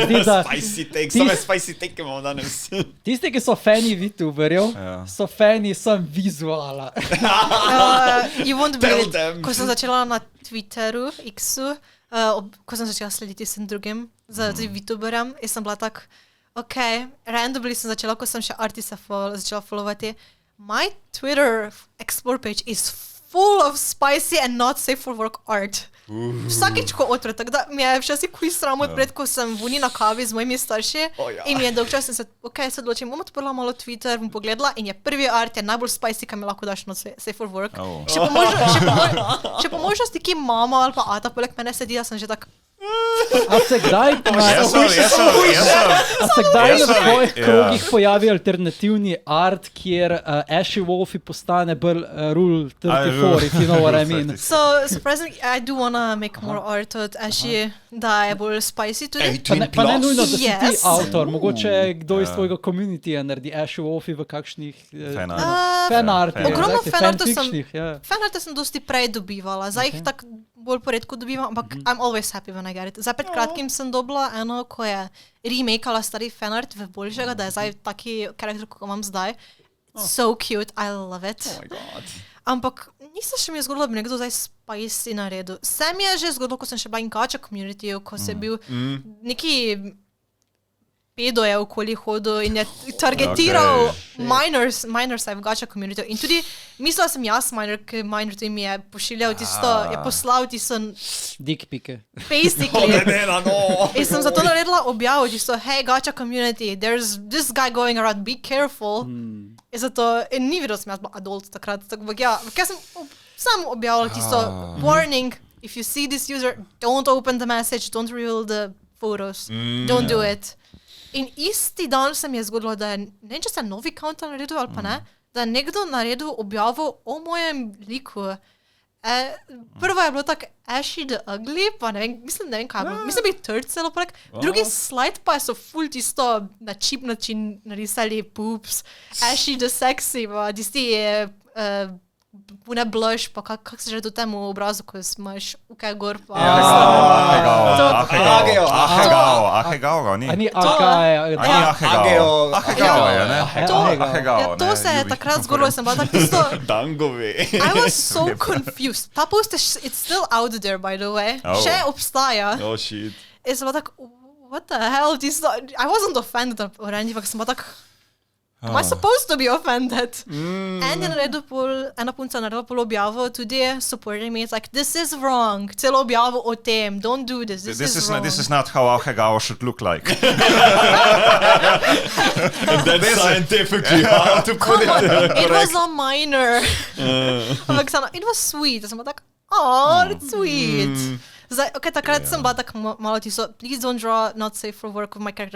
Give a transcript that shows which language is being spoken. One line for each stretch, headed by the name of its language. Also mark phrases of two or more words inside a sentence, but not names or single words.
Slovenian: zdi, da...
English: Spicy take, same spicy take
Slovenian: imamo danes. Tisti, ki so fani VTuberjev, so fani sem vizuala.
English: You won't believe it.
Slovenian: Ko sem začela na Twitteru, X-u, ko sem začela slediti sem drugim za VTuberjem, sem bila tak, randomly sem začela, ko sem še artista začela followati.
English: My Twitter explore page is full of spicy and not safe for work art.
Slovenian: Vsakič, ko odpre, tako da mi je včasih kuj sram odpred, ko sem vuni na kavi z mojimi starši in mi je dolg čas in se odločim, bom odprla malo Twitter, bom pogledala in je prvi art je najbolj spicy, kaj mi lahko daš
English: not safe for work.
Slovenian: Še po možnosti, ki mama ali pa ata poleg mene sedi, da sem že tak... A se kdaj na tvojih krogih pojavi alternativni art, kjer Ashie Wolfe postane bolj
English: Rule 34, if you know what I mean? So, surprisingly, I do wanna make more art
Slovenian: od Ashie, da je bolj spicy tudi. Pa ne nujno, da si ti avtor, mogoče kdo iz tvojega community naredi Ashie Wolfe v kakšnih fanartih. Ogromno fanartov sem dosti prej dobivala, zdaj jih tako bolj poredko dobivam, ampak
English: I'm always happy when I get it.
Slovenian: Zdaj pred kratkim sem dobila eno, ko je remakala stari fanart v boljšega, da je zdaj taki karakter, kako imam zdaj.
English: So cute, I love it. Oh my god.
Slovenian: Ampak nisem še mi je zgodilo, da bi nekdo zdaj spicy naredil. Se mi je že zgodilo, ko sem še bila in
English: gacha community,
Slovenian: ko se je bil neki pedo je okoli hodil in je targetiral minors v
English: gacha community.
Slovenian: In tudi mislila sem jaz minor, ker minor tudi mi je pošiljal tisto, je poslal tisto...
English: Dick pike.
Slovenian: Basically. In sem zato naredila objavo tisto,
English: hey gacha community, there's this guy going around, be careful.
Slovenian: In zato, in ni videl sem jaz bila adult takrat, tako ker sem samo objavila tisto,
English: warning, if you see this user, don't open the message, don't reveal the photos, don't do it.
Slovenian: In isti dan se mi je zgodilo, da je, ne vem, če se novi counter naredil ali pa ne, da je nekdo naredil objavo o mojem liku. Prvo je bilo tako Ashie the Ugly, pa ne vem kaj, mislim bi third celo prek. Drugi slide pa so full tisto na cheap način narisali poops. Ashie the Sexy, pa tisti je pune blush, pa kak se že do temu obrazu, ko imaš ukaj gor, pa... Ahegao, ni? Ni Ahegao. To se je takrat zgodilo, sem bila tak tisto... Dangovi.
English: I was so confused. Ta post it's still out there, by the way.
Slovenian: Še obstaja.
English: Oh shit.
Slovenian: In sem bila tak,
English: what the hell? I wasn't offended already,
Slovenian: ampak sem bila tak...
English: Am I supposed to be offended?
Slovenian: En je naredil ena punca naredila pol objavo, tudi
English: supporting me, it's like, this is wrong,
Slovenian: celo objavo o tem,
English: don't do this, this is wrong. This is not how Ahegao should look like. That's scientifically how to put it. It was a minor. It was sweet.
Slovenian: Sem bila tak,
English: oh, it's sweet.
Slovenian: Zdaj, takrat sem bila tak malo tisto,
English: please don't draw not safe for work of my character.